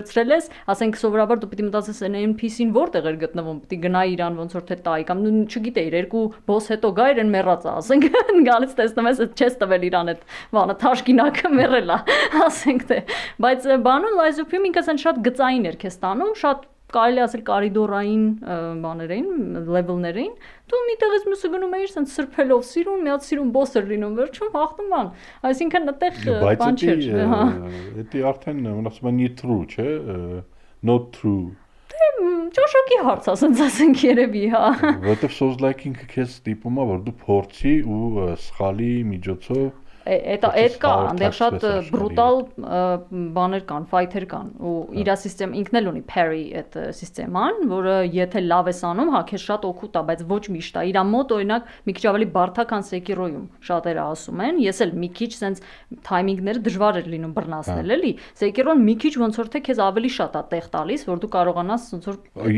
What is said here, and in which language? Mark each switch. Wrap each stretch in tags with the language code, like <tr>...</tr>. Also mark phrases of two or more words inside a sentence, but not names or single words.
<hy>վերցրել ես, ասենք սովորաբար դու պիտի մտածես այն NPC-ին որտեղ էր գտնվում, պիտի գնա իրան ոնց որ թե տայի կամ չգիտեիր, երկու boss հետո գա իրեն մեռած է, ասենք, գալիս տեսնում ես, չես տվել իրան այդ բանը, թաշկինակը մեռել է, ասենք թե բայց բանում Lies of P-ն ինքս այն շատ գծային էր քեզ տանում, շատ կարելի ասել կարիդորային բաներ էին, level-ներ էին, դու մի տեղից մյուսը գնում էիր սենց սրբելով սիրուն, մի հատ սիրուն boss էր լինում, վերջում հաղթում բան, այսինքն այդտեղ բան չէր, հա։ Դա արդեն ասում են true, չէ,</hy> <en>not true։</en> <hy>Ճաշակի հարց ասենց ասենք երևի, հա։ Որտեվ Souls-like ինքը քեզ ստիպում է, որ դու փորձի ու սխալի միջոցով Այդ կա, այնտեղ շատ բրուտալ բաներ կան, ֆայթեր կան ու իր սիստեմ ինքն էլ ունի parry այդ սիստեման, որը եթե լավ ես անում, հա քեզ շատ օգուտ է, բայց ոչ միշտ է։ Իր մոտ օրինակ մի քիչ ավելի բարդ է, քան Sekiro-ում, շատերը ասում են։ Ես էլ մի քիչ sense թայմինգները դժվար էր լինում բռնացնել, էլի։ Sekiro-ն մի քիչ ոնց որ թե քեզ ավելի շատ է տեղ տալիս, որ դու կարողանաս ոնց որ</hy>